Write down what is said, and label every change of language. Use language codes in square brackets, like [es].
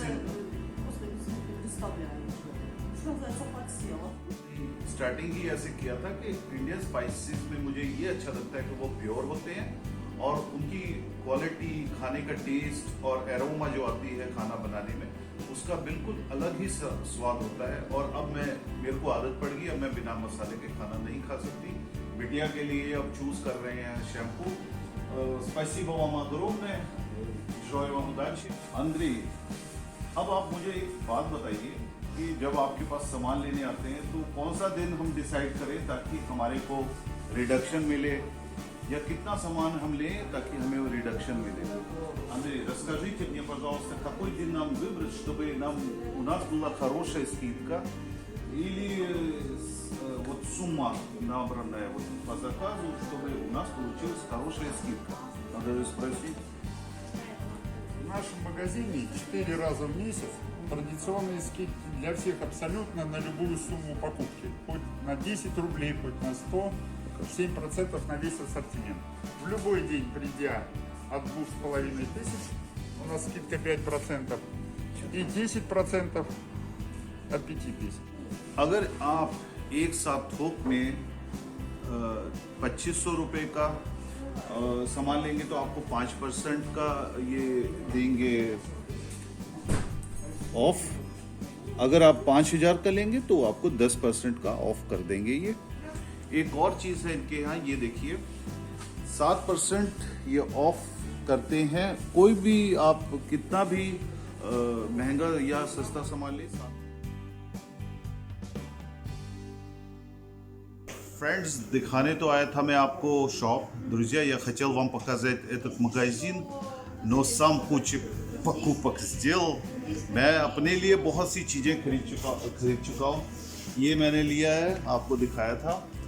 [ru] Просто не представляю, что называется, подсела. [hi] Starting ही ऐसे किया था कि इंडियन स्पाइसेस में मुझे ये अच्छा लगता है कि वो प्योर होते हैं और उनकी क्वालिटी, खाने का टेस्ट और एरोमा जो आती है खाना बनाने में, उसका बिल्कुल अलग ही स्वाद होता है. और अब मेरे को आदत पड़ गई, अब मैं बिना मसाले के खाना नहीं खा सकती. बिटिया के लिए अब चूज कर रहे हैं शैम्पू. [ru] Спасибо вам огромное. Желаю вам удачи. [hi] Андрей, अब आप मुझे एक बात बताइए कि जब आपके पास सामान लेने आते हैं तो कौन सा दिन हम डिसाइड करें ताकि हमारे को रिडक्शन मिले, या कितना सामान हम लें ताकि हमें वो रिडक्शन मिले. [ru] Андрей, расскажите мне, пожалуйста, какой день нам выбрать, чтобы у нас была хорошая скидка, или вот сумма набранная вот по заказу, чтобы у нас получилась хорошая скидка. Надо же спросить. В нашем магазине 4 раза в месяц традиционные скидки для всех абсолютно на любую сумму покупки. Хоть на 10 рублей, хоть на 100, 7% на весь ассортимент. В любой день, придя от 2500, у нас скидка 5% и 10% от 5000. [hi] अगर आप एक साथ थोक में 2500 रुपये का सामान लेंगे तो आपको 5% का ये देंगे ऑफ. अगर आप 5000 का लेंगे तो आपको 10% का ऑफ कर देंगे. ये एक और चीज़ है इनके यहाँ, ये देखिए 7% ये ऑफ करते हैं. कोई भी आप कितना भी महंगा या सस्ता सामान ले. Friends, दिखाने तो आया था मैं आपको शॉप. [ru] Друзья, я хотел вам показать этот магазин, но сам кучу покупок сделал. [hi] मैं अपने लिए बहुत सी चीज़ें खरीद चुका हूँ. ये मैंने लिया है, आपको दिखाया था.